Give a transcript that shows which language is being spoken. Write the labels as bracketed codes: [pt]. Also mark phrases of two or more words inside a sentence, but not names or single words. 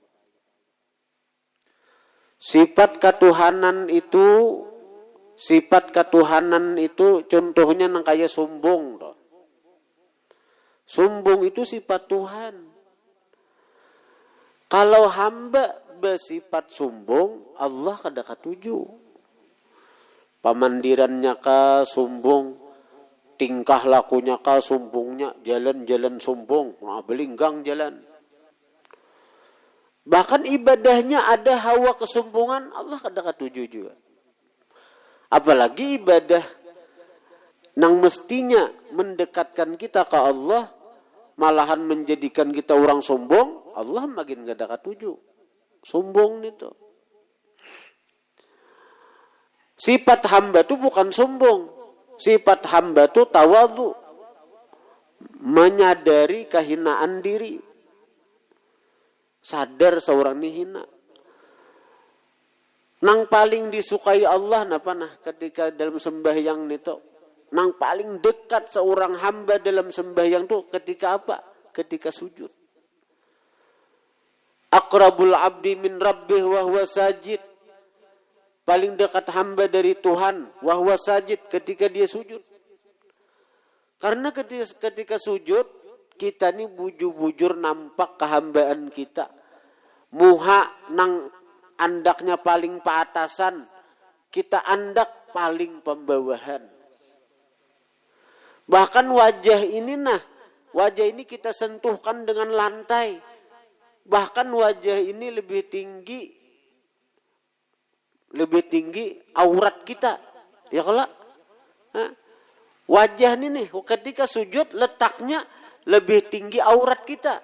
[bjn] Sifat ketuhanan itu contohnya nang kaya sombong. [id] Sombong itu sifat Tuhan. Kalau hamba bersifat sombong, [bjn] Allah kada katuju. Pamandirannya kah sombong, tingkah lakunya kah sombongnya, jalan-jalan sombong, belinggang jalan. [id] Bahkan ibadahnya ada hawa kesombongan, Allah [bjn] kada katuju juga. [id] Apalagi ibadah nang mestinya mendekatkan kita ke Allah, malahan menjadikan kita orang sombong, Allah makin gak ada katuju. Sombong itu. Sifat hamba itu bukan sombong. Sifat hamba itu tawadhu. Menyadari kehinaan diri. Sadar seorang ini hina. [bjn] Nang paling disukai Allah napa nah ketika dalam sembahyang itu. Nang paling dekat seorang hamba dalam sembahyang itu ketika apa? [id] Ketika sujud. [ar] Aqrabul abdi min rabbih wa huwa sajid. [id] Paling dekat hamba dari Tuhan [ar] wa huwa sajid [id] ketika dia sujud. Karena ketika sujud kita ni bujur-bujur nampak kehambaan kita. [bjn] Muha nang andaknya paling paatasan, kita andak paling pembawahan. [id] Bahkan wajah ini kita sentuhkan dengan lantai. Bahkan wajah ini lebih tinggi aurat kita. Ya kalau wajah ini nih ketika sujud letaknya lebih tinggi aurat kita.